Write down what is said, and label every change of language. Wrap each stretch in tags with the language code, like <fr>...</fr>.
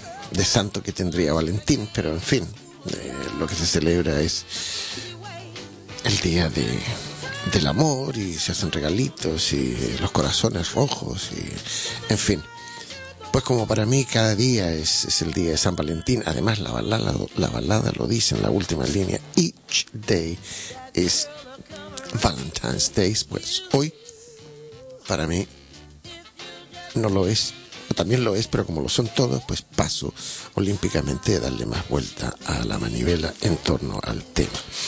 <es>De santo que tendría Valentín, pero en fin, lo que se celebra es el día del amor y se hacen regalitos y los corazones rojos y en fin. Pues como para mí cada día es el día de San Valentín. Además, la balada lo dice en la última línea.</es> <en>Each day is Valentine's Day.</en> <es>Pues hoy, para mí, no lo es. También lo es, pero como lo son todos, pues paso olímpicamente a darle más vuelta a la manivela en torno al tema.</es>